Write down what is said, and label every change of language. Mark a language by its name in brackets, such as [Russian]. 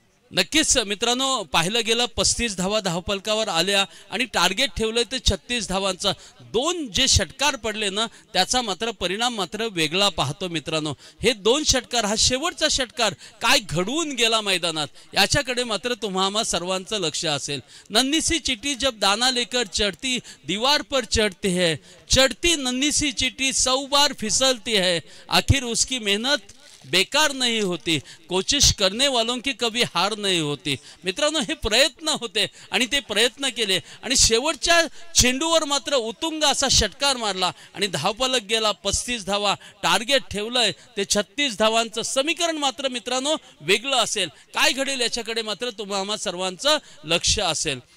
[Marathi] नक्कीच मित्रांनो, पाहिलं गेलं 35 धावा धावफलकावर आल्या आणि टार्गेट ठेवलंय ते 36 धावांचा. 2 जे षटकार पडले ना, त्याचा मात्र परिणाम मात्र वेगळा पाहतो मित्रांनो. हे 2 षटकार, हा शेवटचा षटकार काय घडवून गेला मैदानात, याच्याकडे मात्र तुम्हा सर्वांचं लक्ष असेल. [Hindi] नन्ही सी चिट्ठी जब दाना लेकर चढ़ती दीवार पर चढ़ती है, चढ़ती नन्ही सी चिट्ठी 100 बार फिसलती है, आखिर उसकी मेहनत बेकार नहीं होती, कोशिश करने वालों की कभी हार नहीं होती. [Marathi] मित्रांनो, हे प्रयत्न होते आणि ते प्रयत्न केले आणि शेवटच्या चेंडूवर मात्र उत्तुंग असा षटकार मारला आणि धावफलक गेला 35 धावा. टार्गेट ठेवलंय ते 36 धावांचं समीकरण मात्र मित्रांनो वेगळं असेल. काय घडेल याच्याकडे मात्र तुम्हा सर्वांचं लक्ष असेल.